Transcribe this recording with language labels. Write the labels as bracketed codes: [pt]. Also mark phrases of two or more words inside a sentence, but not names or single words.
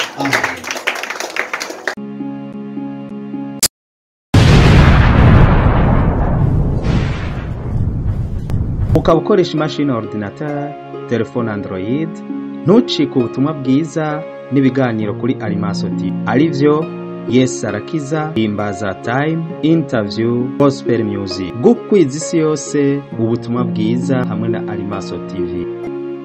[rn] ukaba ukoresha imashini ordinateur, telefone Android, ntucike ubutumwa bwiza n'ibiganiro kuri Arimaso TV arivyo Yes Arakiza, Himbaza Time, Interview, Gospel Music. Gukwiza isi yose ubutumwa bwiza hamwe na Arimaso TV.